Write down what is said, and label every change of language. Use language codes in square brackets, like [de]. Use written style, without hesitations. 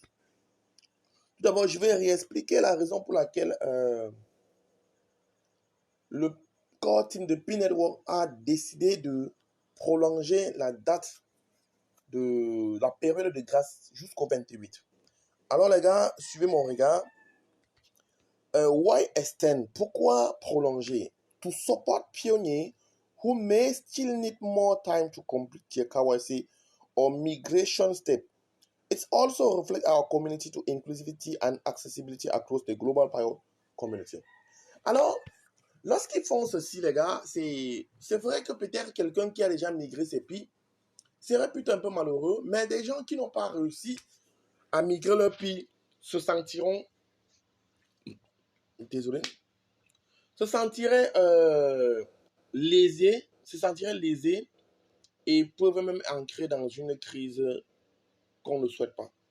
[fr] Tout d'abord, je vais réexpliquer la raison pour laquelle le core team de Pi Network a décidé de prolonger la date de la période de grâce jusqu'au 28. Alors les gars, suivez mon regard. [en] Why extend? [fr] Pourquoi prolonger? [en] To support pioneers who may still need more time to complete their KYC or migration step. It also reflects our community to inclusivity and accessibility across the global Pio community. [fr] Alors, lorsqu'ils font ceci, les gars, c'est vrai que peut-être quelqu'un qui a déjà migré ses PI serait plutôt un peu malheureux, mais des gens qui n'ont pas réussi à migrer leur PI se sentiraient lésés et peuvent même entrer dans une crise qu'on ne souhaite pas.